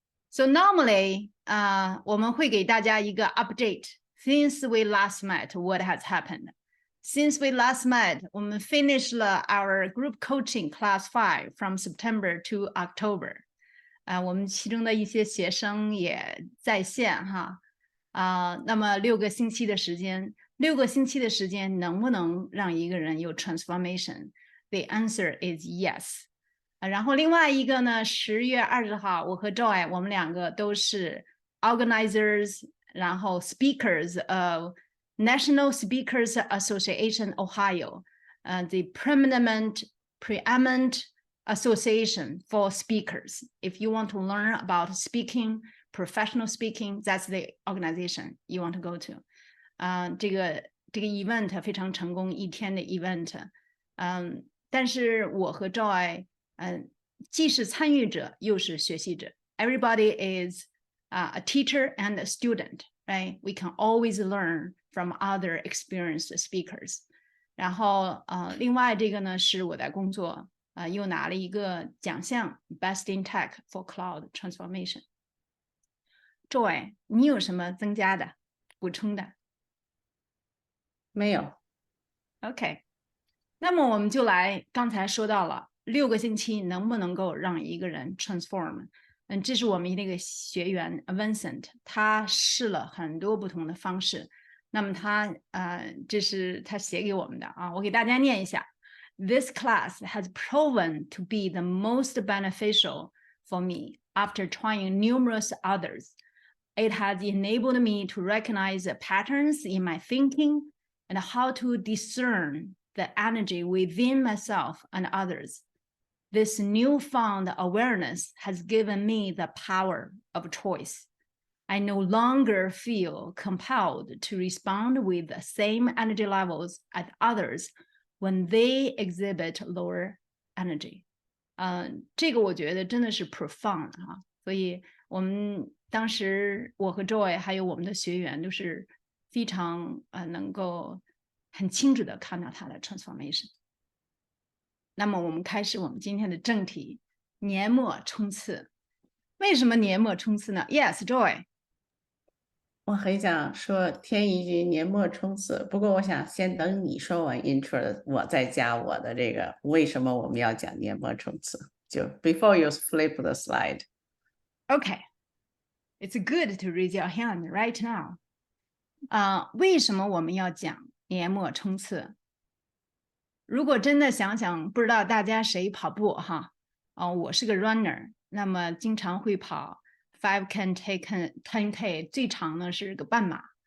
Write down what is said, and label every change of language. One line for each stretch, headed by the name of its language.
English: So normally,
Chinese: 我们会给大家一个 update.
English: Since we last met, what has happened? Since we last met,
Chinese: 我们
English: finished our group coaching class 5 from September to October.
Chinese: 我们其中的一些学生也在线哈。那么6个星期的时间能不能让一个人有 transformation?
English: The answer is yes.
Chinese: 然后另外一个呢，10月20号，我和 Joy 我们两个都是 organizers， 然后
English: speakers of National Speakers Association Ohio, the preeminent association for speakers. If you want to learn about speaking, professional speaking, that's the organization you want to go to.
Chinese: 这个 event 非常成功，1天的 event。但是我和 Joy 既是参与者又是学习者。
English: Everybody is a teacher and a student, right? We can always learn from other experienced speakers.
Chinese: 然后另外这个呢是我在工作又拿了一个奖项 Best in Tech for Cloud Transformation. Joy, 你有什么增加的补充的？没有。 OK， 那么我们就来刚才说到了6个星期能不能够让一个人 transform。这是我们那个学员 Vincent， 他试了很多不同的方式。那么他这是他写给我们的啊，我给大家念一下。
English: This class has proven to be the most beneficial for me after trying numerous others. It has enabled me to recognize the patterns in my thinking and how to discern the energy within myself and others. This newfound awareness has given me the power of choice. I no longer feel compelled to respond with the same energy levels as others when they exhibit lower energy.
Chinese: 这个我觉得真的是 profound 哈，所以我们当时我和 Joy 还有我们的学员都是非常能够很清楚的看到它的 transformation。那么我们开始我们今天的正题，年末冲刺。为什么年末冲刺呢？
English: Yes, Joy。
Chinese: 我很想说添一句年末冲刺，不过我想先等你说完 intro， 我再加我的这个为什么我们要讲年末冲刺。
English: 就 before you flip the slide. Okay, it's good to raise your hand right now.
Chinese: 为什么我们要讲年末冲刺？如果真的想想，不知道大家谁跑步哈？我是个 runner， 那么经常会跑。5K、10K 最长呢是个半马。